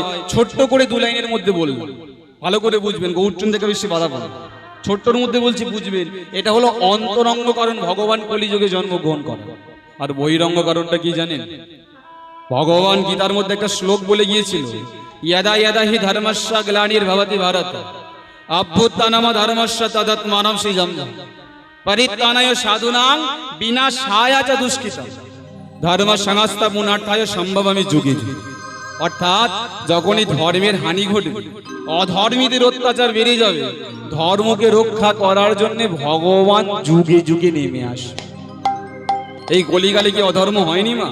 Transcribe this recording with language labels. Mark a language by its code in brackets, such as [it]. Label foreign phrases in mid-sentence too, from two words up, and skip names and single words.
[bn] ছোট্ট করে 2 লাইনের মধ্যে বলবো, ভালো করে বুঝবেন, গৌরচন্দ্রকে বেশি বাধা পাবেন, ছোট্টর মধ্যে বলছি বুঝবেন। এটা হলো অন্তরঙ্গ কারণ ভগবান কলিযুগে জন্মগ্রহণ করে। আর বহিরঙ্গ কারণটা কি জানেন? ভগবান গীতার মধ্যে একটা শ্লোক বলে গিয়েছিল, [sa] ইয়াদা ইয়াদা হি ধর্মস্য গ্লানির ভবতি ভারত অভ্যুত্থানম ধর্মস্য তদাত্মানম সৃজম পরিত্রাণায় সাধুনাং বিনাশায় চ দুষ্কৃতম ধর্ম সংস্থাপনার্থায় সম্ভবমি যুগে যুগে। [bn] অর্থাৎ যখনই ধর্মের হানি ঘটবে, অধর্মীদের অত্যাচার বেড়ে যাবে, ধর্মকে রক্ষা করার জন্য ভগবান যুগে যুগে নেমে আসে। এই কলিকালে কি অধর্ম হয়নি মা?